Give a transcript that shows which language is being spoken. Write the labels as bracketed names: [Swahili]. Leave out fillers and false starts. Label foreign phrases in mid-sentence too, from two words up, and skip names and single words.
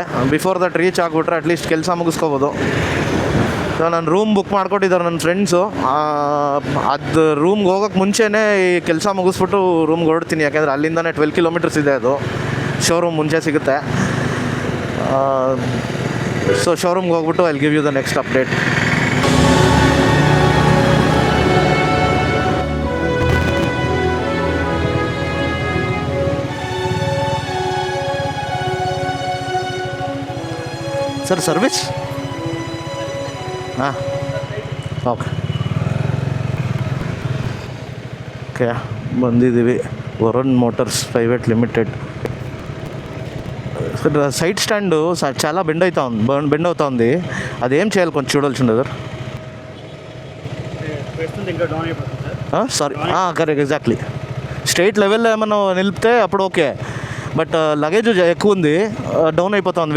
[English] before that [Kannada] ರೀಚ್ ಆಗಿಬಿಟ್ರೆ ಅಟ್ಲೀಸ್ಟ್ ಕೆಲಸ ಮುಗಿಸ್ಕೋಬೋದು. ಸೊ ನಾನು [English] room book [Kannada] ಮಾಡ್ಕೊಟ್ಟಿದ್ದಾರೆ ನನ್ನ ಫ್ರೆಂಡ್ಸು. ಅದು ರೂಮ್ಗೆ ಹೋಗೋಕ್ಕೆ ಮುಂಚೆನೇ ಈ ಕೆಲಸ ಮುಗಿಸ್ಬಿಟ್ಟು ರೂಮ್ಗೆ ಹೊರಡ್ತೀನಿ, ಯಾಕೆಂದರೆ ಅಲ್ಲಿಂದನೇ 12 kilometers ಇದೆ. ಅದು ಶೋರೂಮ್ ಮುಂಚೆ ಸಿಗುತ್ತೆ. ಸೊ ಶೋರೂಮ್ಗೆ ಹೋಗ್ಬಿಟ್ಟು [English] I will give you the next update. sir service? [Kannada] ಹಾಂ, [English] okay okay [Kannada] ಬಂದಿದ್ದೀವಿ. [Telugu] ವರುಣ್ ಮೋಟರ್ಸ್ ಪ್ರೈವೇಟ್ ಲಿಮಿಟೆಡ್. ಸರ್ [English] side stand [Telugu] చాలా బెండ్ అవుతా ఉంది. అదేం చేయాలి కొంచెం చూడాల్సింది సార్. [English] sorry, correct, exactly. straight level [Telugu] ఏమన్నా నిలిపితే అప్పుడు [English] okay, but luggage [Telugu] ఎక్కువ ఉంది, డౌన్ అయిపోతా ఉంది.